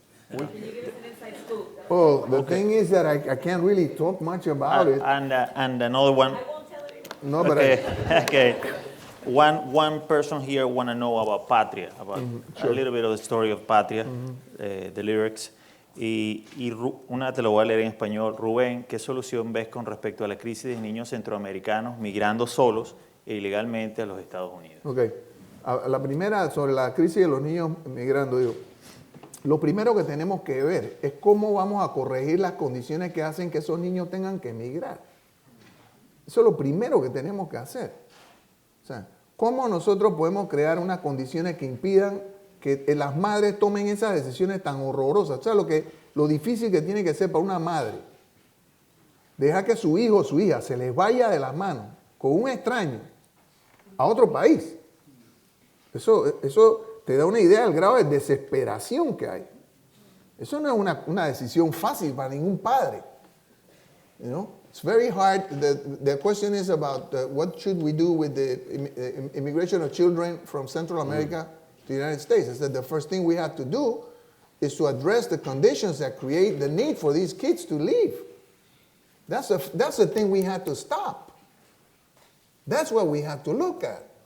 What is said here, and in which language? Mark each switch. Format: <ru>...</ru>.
<en>Can you give us an inside scoop? Oh, the thing is that I can't really talk much about it. And another one. I won't tell it anymore. No, but Okay. One person here want to know about Patria, about a little bit of the story of Patria, the lyrics.</en> <es>Una te lo voy a leer en español. Rubén, ¿qué solución ves con respecto a la crisis de niños centroamericanos migrando solos e ilegalmente a los Estados Unidos?</es> <en>Ok.</en> <es>La primera, sobre la crisis de los niños migrando, digo, lo primero que tenemos que ver es cómo vamos a corregir las condiciones que hacen que esos niños tengan que emigrar. Eso es lo primero que tenemos que hacer. O sea, cómo nosotros podemos crear unas condiciones que impidan que las madres tomen esas decisiones tan horrorosas. O sea, lo difícil que tiene que ser para una madre dejar que su hijo o su hija se les vaya de las manos con un extraño a otro país. Eso te da una idea del grado de desesperación que hay. Eso no es una decisión fácil para ningún padre.</es> <en>You know? It's very hard. The question is about what should we do with the immigration of children from Central America to the United States. I said the first thing we have to do is to address the conditions that create the need for these kids to leave. That's the thing we have to stop. That's what we have to look at.</en>